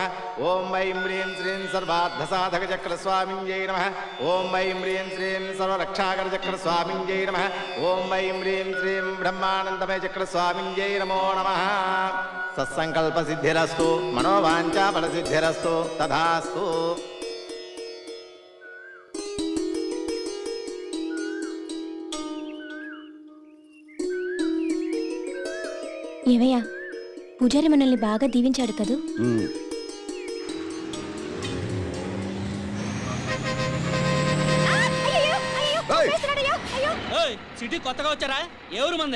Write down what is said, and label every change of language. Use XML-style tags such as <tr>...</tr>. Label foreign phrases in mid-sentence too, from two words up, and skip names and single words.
<sa>ओम ऐं ह्रीं श्रीं सर्वार्थसाधकचक्रस्वामिन्यै नमः। ओम ऐं ह्रीं श्रीं सर्वरक्षाकरचक्रस्वामिन्यै नमः। ओम ऐं ह्रीं श्रीं ब्रह्मानन्दमयचक्रस्वामिन्यै नमो नमः। सत्संकल्पसिद्धिरस्तु मनोवाञ्छाफलसिद्धिरस्तु तथास्तु।</sa> <te>ఏవయ్యా పూజారి మనల్ని బాగా దీవించాడు కదూ. సిటీ కొత్తగా వచ్చారా? ఎవరు మందే?</te>